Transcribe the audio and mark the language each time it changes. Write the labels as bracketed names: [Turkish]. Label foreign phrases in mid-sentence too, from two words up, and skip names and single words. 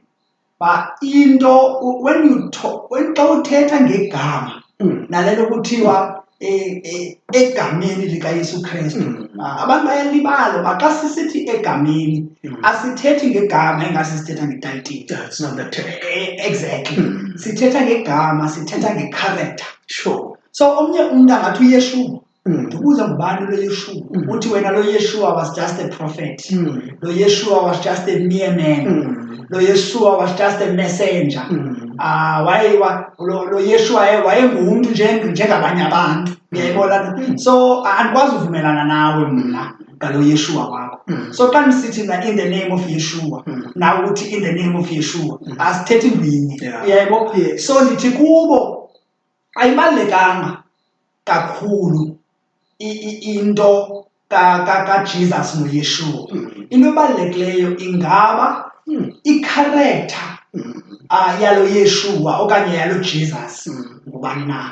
[Xhosa] Into when xa uthetha ngegama nalento kuthiwa egameni likaYesu Kristu, abantu bayalibala uba xa sisithi egameni asithethi ngegama engase sithetha ngetayitile. [English] That's not the term. Exactly. [Xhosa] Sithetha ngegama, sithetha ngecharacter. [English] Sure. [Xhosa] So omnye umntu angathi uYeshua. Ndibuza ngubani lo Yeshua? Uthi wena lo Yeshua [English] was just a prophet. Lo Yeshua was just a mere man. Lo Yeshua was just a messenger. [Xhosa] Lo Yeshua wayengumuntu njengabanye abantu. Uyayibona? So andikwazi uvumelana nawe mna ngalo Yeshua wakho. [English] So [Xhosa] xa nisithi [English] in the name of Yeshua, [Xhosa] nawe uthi [English] in the name of Yeshua, [Xhosa] asithethi linye. Uyayibona? So ndithi kubo ayibalekanga kakhulu into ka-Jesus noYeshua. Into ebalulekileyo ingaba i-character yalo Yeshua okanye yalo Jesus ngubani na.